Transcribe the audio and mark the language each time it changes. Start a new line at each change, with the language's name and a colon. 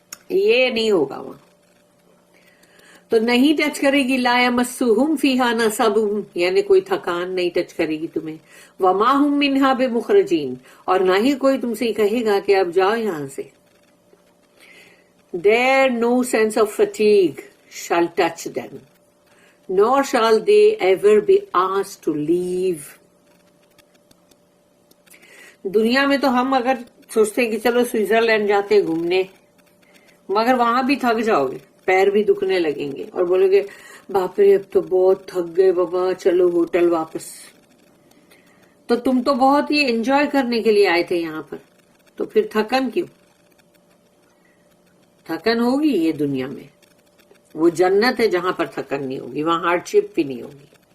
Urdu: یہ نہیں ہوگا وہاں. تو نہیں ٹچ کرے گی,
Arabic: لا یمسہم فیہا نصب
Urdu: یعنی کوئی تھکان نہیں ٹچ کرے گی تمہیں,
Arabic: وما ہم منہا بمخرجین
Urdu: اور نہ ہی کوئی تم سے کہے گا کہ اب جاؤ یہاں سے.
English: There no sense of fatigue shall touch them, nor shall they ever be asked to leave.
Urdu: دنیا میں تو ہم اگر سوچتے کہ چلو سوئٹزرلینڈ جاتے گھومنے, مگر وہاں بھی تھک جاؤ گے, پیر بھی دکھنے لگیں گے اور بولو گے باپ رے اب تو بہت تھک گئے بابا, چلو ہوٹل واپس. تو تم تو بہت ہی انجوائے کرنے کے لیے آئے تھے یہاں پر, تو پھر تھکن کیوں؟ تھکن ہوگی یہ دنیا میں, وہ جنت ہے جہاں پر تھکن نہیں ہوگی, وہاں ہارڈ شپ بھی نہیں ہوگی.